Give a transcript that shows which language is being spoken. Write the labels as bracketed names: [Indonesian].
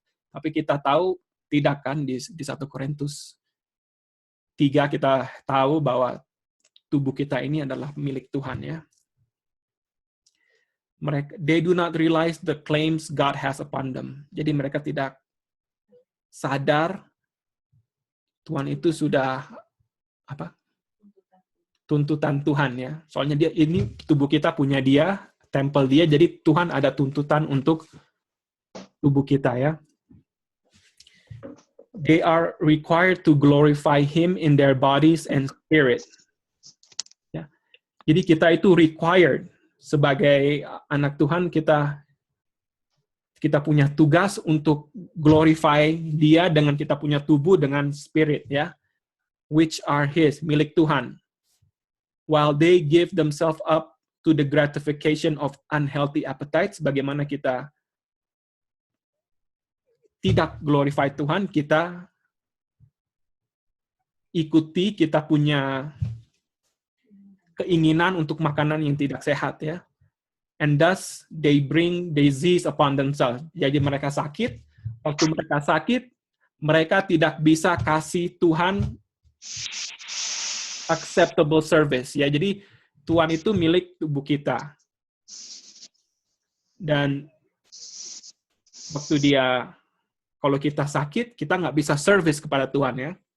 [Indonesian] Tapi kita tahu tidak kan di 1 Korintus 3 kita tahu bahwa tubuh kita ini adalah milik Tuhan ya. [English] They do not realize the claims God has upon them. [Indonesian] Jadi mereka tidak sadar Tuhan itu sudah tuntutan Tuhan ya. Soalnya ini tubuh kita punya Dia, tempel Dia, jadi Tuhan ada tuntutan untuk tubuh kita ya. [English] They are required to glorify Him in their bodies and spirit. [Indonesian] Ya. Jadi kita itu required sebagai anak Tuhan, kita punya tugas untuk glorify Dia dengan kita punya tubuh dengan spirit ya, [English] which are His, [Indonesian] milik Tuhan. [English] While they give themselves up to the gratification of unhealthy appetites, [Indonesian] bagaimana kita tidak glorify Tuhan, kita ikuti, kita punya keinginan untuk makanan yang tidak sehat ya. [English] And thus they bring disease upon themselves. [Indonesian] Jadi mereka sakit, waktu mereka sakit, mereka tidak bisa kasih Tuhan acceptable service ya. Jadi Tuhan itu milik tubuh kita. Dan waktu kalau kita sakit, kita nggak bisa service kepada Tuhan ya.